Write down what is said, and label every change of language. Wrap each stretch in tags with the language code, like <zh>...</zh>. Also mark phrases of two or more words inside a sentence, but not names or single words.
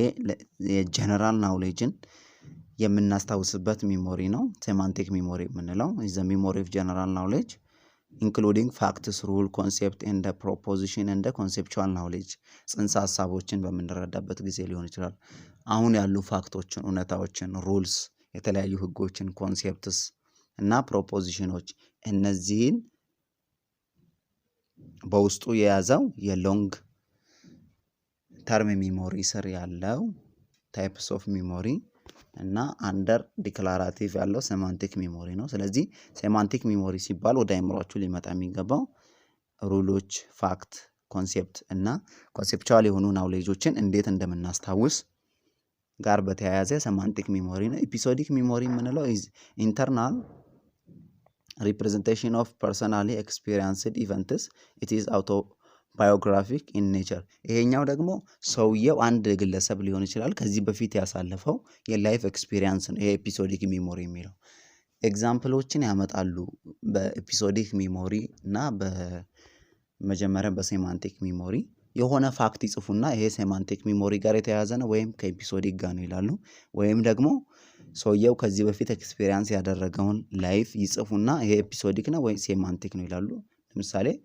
<am>የጀነራል ናውሌጅን የምናስታውስበት ሚሞሪ ነው።</am> <en>semantic memory</en> <am>የምንለው</am> <en>is the memory of general knowledge including facts, rule, concept and the proposition and the conceptual knowledge</en> <am>ጽንሰ ሐሳቦችን በምንረዳበት ጊዜ ሊሆን ይችላል። አሁን ያሉ ፋክቶችን፣ እውነታዎችን፣ ሩልስ፣ የተለያዩ ህጎችን፣ ኮንሴፕትስ እና ፕሮፖዚሽኖች እነዚህን በውስጡ የያዘው የሎንግ ተርም ሚሞሪ ስር ያለው</am> <en>types of memory</en> <am>እና</am> <en>under declarative</en> <am>ያለው</am> <en>semantic memory</en> <am>ነው። ስለዚህ</am> <en>semantic memory</en> <am>ሲባል ወደ አእምሮአችሁ ሊመጣ የሚገባው ሩሎች፣ ፋክት፣ ኮንሴፕት እና ኮንሴፕቹዋል የሆኑ ናውሌጆችን እንዴት እንደምናስታውስ ጋር በተያያዘ</am> <en>semantic memory</en> <am>ነው።</am> <en>episodic memory</en> <am>የምንለው</am> <en>is internal representation of personally experienced events. It is autobiographic in nature.</en> <am>ይሄኛው ደግሞ ሰውየው አንድ ግለሰብ ሊሆን ይችላል ከዚህ በፊት ያሳለፈው የላይፍ ኤክስፒሪየንስ ነው። ይሄ</am> <en>episodic memory</en> <am>የሚለው ኤግዛምፕሎችን ያመጣሉ በኤፒሶዲክ ሚሞሪ እና በመጀመሪያ በሴማንቲክ ሚሞሪ የሆነ ፋክት ይጽፉና ይሄ</am> <en>semantic memory</en> <am>ጋር የተያያዘ ነው ወይም ከኤፒሶዲክ ጋር ነው ይላሉ። ወይም ደግሞ ሰውየው ከዚህ በፊት ኤክስፒሪየንስ ያደረገውን ላይፍ ይጽፉና ይሄ ኤፒሶዲክ ነው ወይ ሴማንቲክ ነው ይላሉ። ለምሳሌ</am>